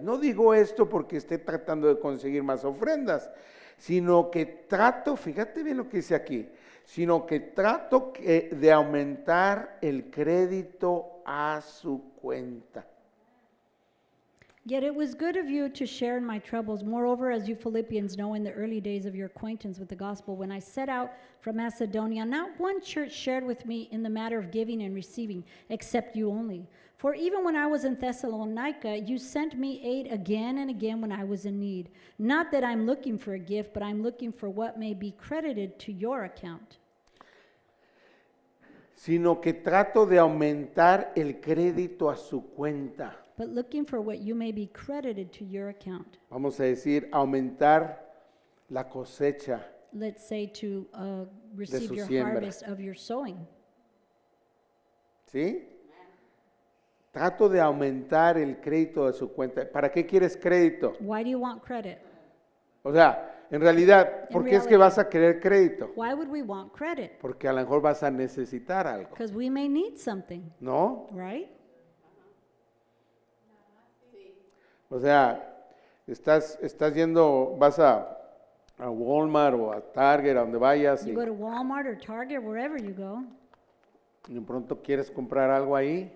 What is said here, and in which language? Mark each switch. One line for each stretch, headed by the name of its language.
Spanish: No digo esto porque esté tratando de conseguir más ofrendas, sino que trato, fíjate bien lo que dice aquí, sino que trato de aumentar el crédito a su cuenta.
English: Yet it was good of you to share in my troubles. Moreover, as you Philippians know, in the early days of your acquaintance with the gospel, when I set out from Macedonia, not one church shared with me in the matter of giving and receiving, except you only. For even when I was in Thessalonica, you sent me aid again and again when I was in need. Not that I'm looking for a gift, but I'm looking for what may be credited to your account.
Spanish: Sino que trato de aumentar el crédito a su cuenta.
English: But looking for what you may be credited to your account.
Spanish: Vamos a decir, aumentar la cosecha.
English: Let's say to receive
Spanish: su
English: your
Spanish: siembra.
English: harvest of your sowing.
Spanish: ¿Sí? Trato de aumentar el crédito de su cuenta. ¿Para qué quieres crédito?
English: Why do you want credit?
Spanish: O sea, en realidad, ¿por qué es que vas a querer crédito?
English: Why would we want credit?
Spanish: Porque a lo mejor vas a necesitar algo,
English: Because we may need something,
Spanish: ¿no?
English: right?
Spanish: O sea, estás yendo, vas a Walmart o a Target, a donde vayas, y
English: You go to Walmart or Target, wherever you go,
Spanish: de pronto quieres comprar algo ahí,